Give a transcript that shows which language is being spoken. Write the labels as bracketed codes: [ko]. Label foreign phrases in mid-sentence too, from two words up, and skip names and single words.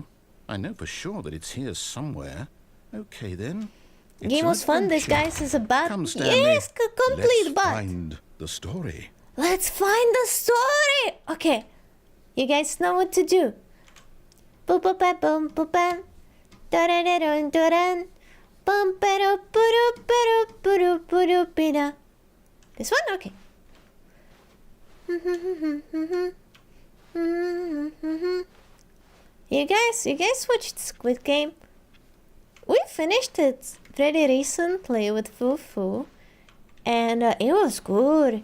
[en] I know for sure that it's here somewhere. Okay, then. It's Game an was fun. This adventure. guy is a bot. Come, Stanley. Yes, complete Let's bot. find the story. Let's find the story. Okay, you guys know what to do. Boop boop ba boom boop ba. Da da da dun da dun. Bum ba do ba do ba do ba do ba do ba da. This one, okay. You guys watched Squid Game? We finished it pretty recently with Fufu, and it was good.